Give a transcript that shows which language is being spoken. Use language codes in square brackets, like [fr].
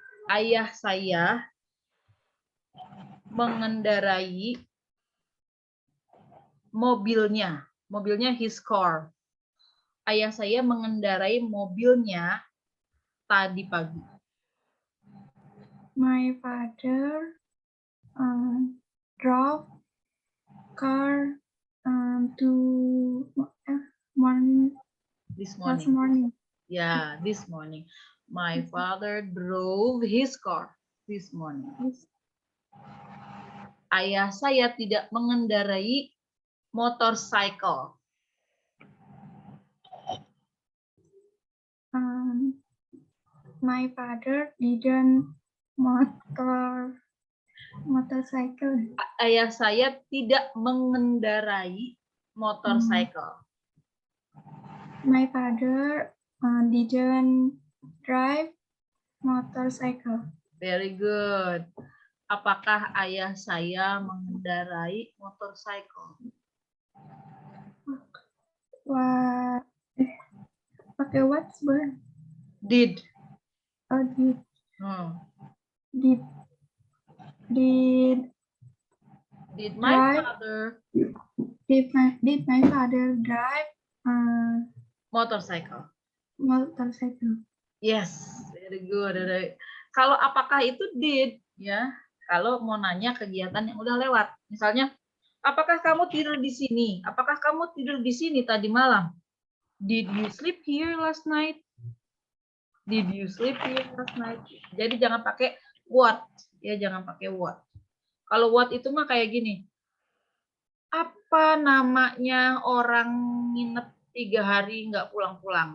[id] Ayah saya mengendarai mobilnya. Mobilnya his car. Ayah saya mengendarai mobilnya tadi pagi. [en] My father drove car to morning. This Last morning. morning. Yeah, this morning. My father drove his car this morning. [id] Ayah saya tidak mengendarai motorcycle. [en] My father didn't motorcycle. [id] Ayah saya tidak mengendarai motorcycle. [en] My father didn't drive motorcycle. Very good. [id] Apakah ayah saya mengendarai motorcycle? Wah, pakai [en] what word? Did. Oh, did my drive? father Did my father drive motorcycle? motorcycle? Yes, very good. [id] Kalau apakah itu did ya? Kalau mau nanya kegiatan yang udah lewat, misalnya, apakah kamu tidur di sini? Apakah kamu tidur di sini tadi malam? [en] Did you sleep here last night? Did you sleep here last night? [id] Jadi jangan pakai what, ya jangan pakai what. Kalau what itu mah kayak gini. Apa namanya orang nginep 3 hari nggak pulang-pulang?